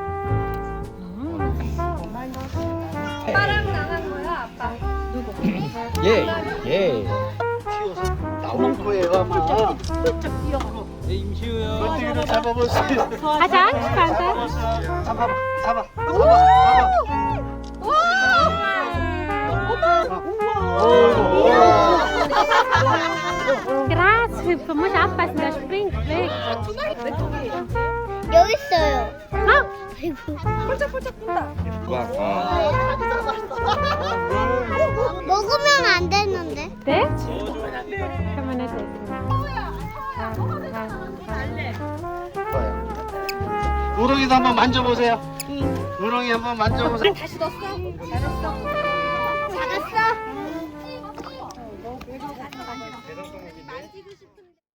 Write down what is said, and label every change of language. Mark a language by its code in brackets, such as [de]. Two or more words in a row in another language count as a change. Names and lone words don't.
[ko] 아빠랑 나간 거야, 아빠. 누구? 예, 예. 튀어서 나올 거예요 아마. 네, 임시우요. 번뜩이를 잡아보세요. 가자, 스판데. 잡아. [de] Grashüpfer, musst aufpassen, der springt weg. [ko] 여기 있어요. 아! 먹으면 안 되는데. 네? [de] Kann man nicht essen. [ko] 우렁이도 한번 만져보세요. 우렁이 한번 만져보세요. 작았어? 만지고 싶은데.